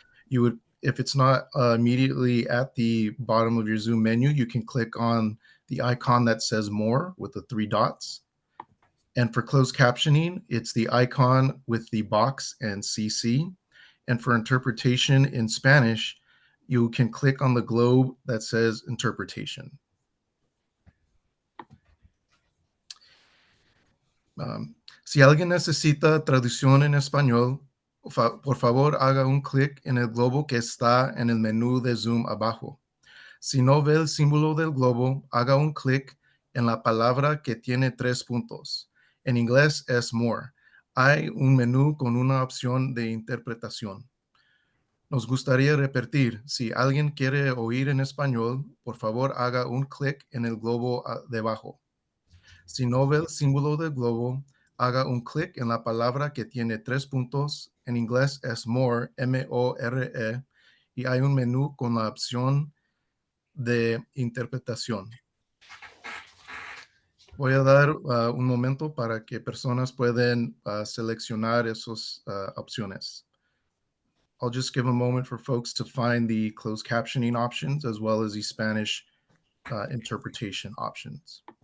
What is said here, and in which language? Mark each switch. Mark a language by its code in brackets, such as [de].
[en] If it's not immediately at the bottom of your Zoom menu, you can click on the icon that says more with the 3 dots. And for closed captioning, it's the icon with the box and CC. And for interpretation in Spanish, you can click on the globe that says interpretation. [es] Si alguien necesita traducción en español, por favor haga un clic en el globo que está en el menú de Zoom abajo. Si no ve el símbolo del globo, haga un clic en la palabra que tiene 3 puntos. En inglés es more. Hay un menú con una opción de interpretación. Nos gustaría repetir, si alguien quiere oír en español, por favor haga un clic en el globo debajo. Si no ve el símbolo del globo, haga un clic en la palabra que tiene 3 puntos. En inglés es more, M-O-R-E, y hay un menú con la opción de interpretación. Voy a dar un momento para que personas puedan seleccionar esas opciones. [en] I'll just give a moment for folks to find the closed captioning options as well as the Spanish interpretation options.